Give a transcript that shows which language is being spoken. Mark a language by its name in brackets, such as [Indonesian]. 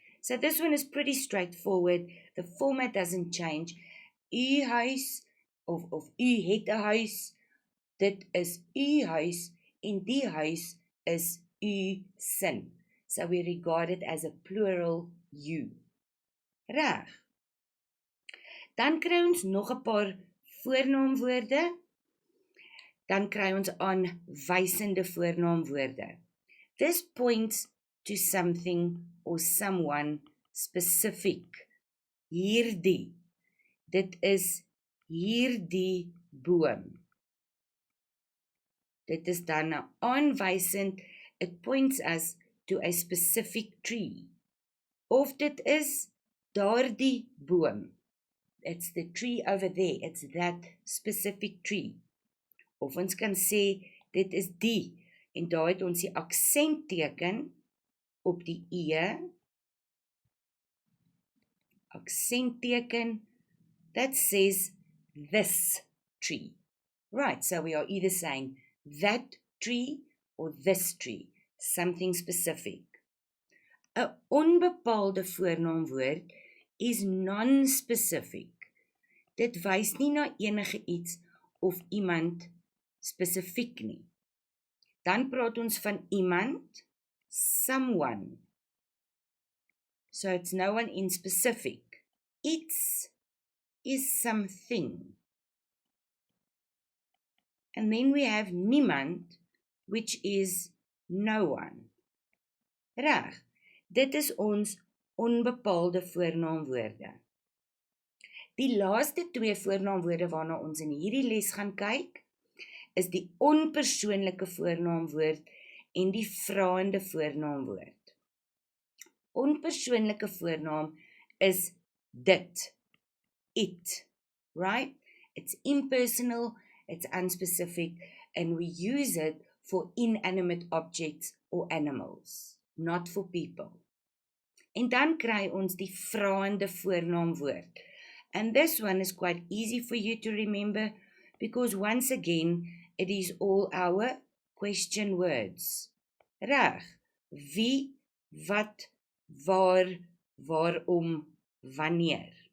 [English] So this one is pretty straightforward. The format doesn't change. [Afrikaans] U huis of u het 'n huis. Dit is u huis en die huis is u sin. [English] So we regard it as a plural you. [Afrikaans] Reg. Dan kry ons nog 'n paar voornaamwoorde. Dan kry ons aanwysende voornaamwoorde. [English] This points to something or someone specific. Hierdie. [Afrikaans] Dit is hierdie boom. Dit is dan aanwysend. [English] It points us to a specific tree. [Afrikaans] Of dit is daardie boom. [English] It's the tree over there. It's that specific tree. [Afrikaans] Of ons kan sê, dit is die. En daar het ons die aksentteken op die e. [English] Aksentteken that says this tree. Right, so we are either saying that tree or this tree. Something specific. [Afrikaans] 'n onbepaalde voornaamwoord is non-specific. Dit wys nie na enige iets of iemand spesifiek nie. Dan praat ons van iemand, someone. So it's no one in specific. Iets is something. [English] And then we have niemand, which is no one. [Afrikaans] Reg, dit is ons onbepaalde voornaamwoorde. Die laaste twee voornaamwoorde waarna ons in hierdie les gaan kyk, is die onpersoonlike voornaamwoord en die vraende voornaamwoord. Onpersoonlike voornaam is dit, it, right? [English] It's impersonal, it's unspecific, and we use it for inanimate objects or animals, not for people. [Afrikaans] En dan kry ons die vraende voornaamwoord. [English] And this one is quite easy for you to remember, because once again, it is all our question words. [Afrikaans] Reg, wie, wat, waar, waarom, wanneer.